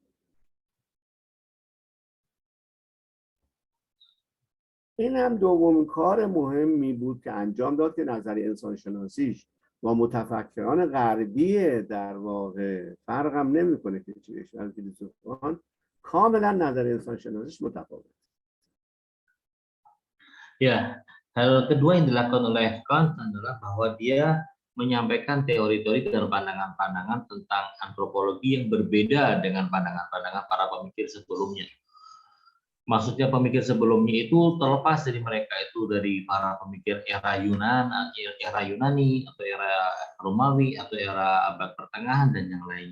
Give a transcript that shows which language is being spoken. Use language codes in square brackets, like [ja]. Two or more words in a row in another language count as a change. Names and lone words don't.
[fa] این هم دومین کار مهمی بود که انجام داد که نظریه انسانشناسیش با متفکران غربی در واقع فرق هم نمی‌کنه که چیش از فیلسوفان، کاملا نظریه انسانشناسیش متفاوت. [id] Ya, hal kedua yang dilakukan oleh Kant adalah bahwa dia menyampaikan teori-teori dan pandangan-pandangan tentang antropologi yang berbeda dengan pandangan-pandangan para pemikir sebelumnya. Maksudnya pemikir sebelumnya itu terlepas dari mereka itu dari para pemikir era Yunani atau era Romawi atau era abad pertengahan dan yang lainnya.